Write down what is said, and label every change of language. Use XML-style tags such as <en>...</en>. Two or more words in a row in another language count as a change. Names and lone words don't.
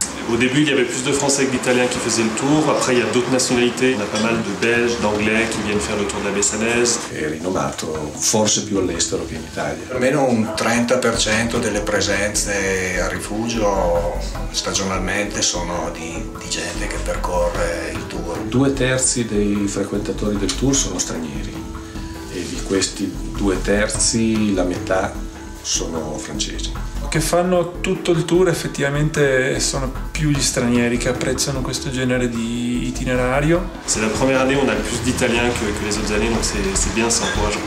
<fr>Au début, il y avait plus de Français que d'Italiens qui faisaient le tour. Après, il y a d'autres nationalités. On a pas mal de Belges, d'Anglais qui viennent faire le tour della Bessanaise.</fr> <it>È rinomato forse più all'estero che in Italia. Almeno un 30% delle presenze a rifugio stagionalmente sono di gente che percorre il tour. 2/3 dei frequentatori del tour sono stranieri e di questi 2/3 la metà sono francesi. Che fanno tutto il tour effettivamente sono più gli stranieri che apprezzano questo genere di itinerario.</it> <fr>C'est la première année où on a plus d'Italiens que les autres années, donc c'est bien, c'est encourageant.</fr>